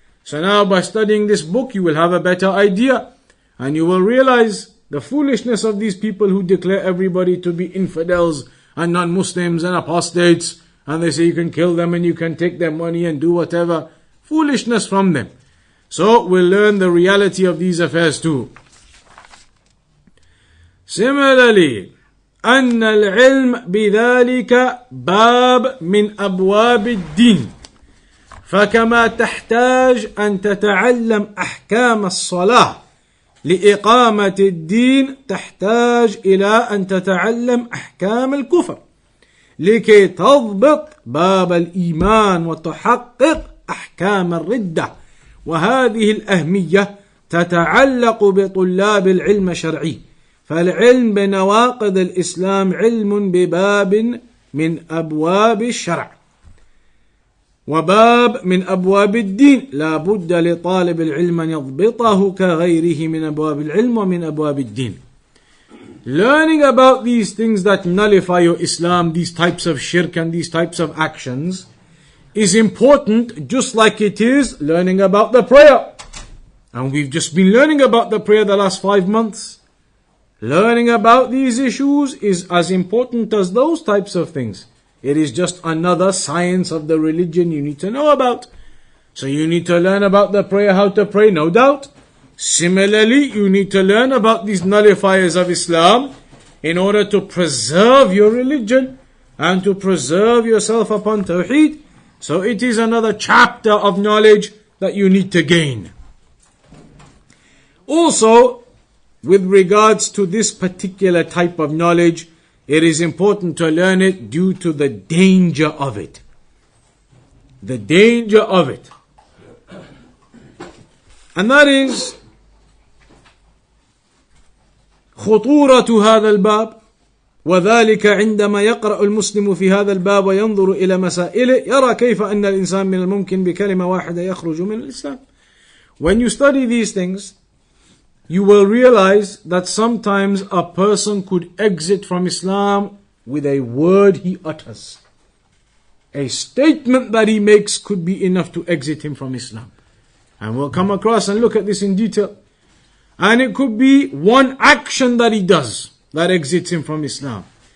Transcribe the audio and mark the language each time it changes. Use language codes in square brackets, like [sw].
[en] So now by studying this book, you will have a better idea. And you will realize the foolishness of these people who declare everybody to be infidels and non-Muslims and apostates. And they say you can kill them and you can take their money and do whatever. Foolishness from them. So we'll learn the reality of these affairs too. Similarly, [ar] أن العلم بذلك باب من أبواب الدين. فكما تحتاج أن تتعلم أحكام الصلاة لإقامة الدين تحتاج إلى أن تتعلم أحكام الكفر. لكي تضبط باب الإيمان وتحقق أحكام الردة. وهذه الأهمية تتعلق بطلاب العلم الشرعي، فالعلم بنواقض الإسلام علم بباب من أبواب الشرع وباب من أبواب الدين، لا بد لطالب العلم أن يضبطه كغيره من أبواب العلم ومن أبواب الدين. [en] Learning about these things that nullify your Islam, these types of shirk and these types of actions, is important just like it is learning about the prayer. And we've just been learning about the prayer the last 5 months. Learning about these issues is as important as those types of things. It is just another science of the religion you need to know about. So you need to learn about the prayer, how to pray, no doubt. Similarly, you need to learn about these nullifiers of Islam in order to preserve your religion and to preserve yourself upon Tawheed. So it is another chapter of knowledge that you need to gain. Also, with regards to this particular type of knowledge, it is important to learn it due to the danger of it. The danger of it. And that is [ar] خطورة هذا الباب، وذلك عندما يقرأ المسلم في هذا الباب وينظر إلى مسائله يرى كيف أن الإنسان من الممكن بكلمة واحدة يخرج من الإسلام. [en] When you study these things, you will realize that sometimes a person could exit from Islam with a word he utters. A statement that he makes could be enough to exit him from Islam. And we'll come across and look at this in detail. And it could be one action that he does that exits him from Islam.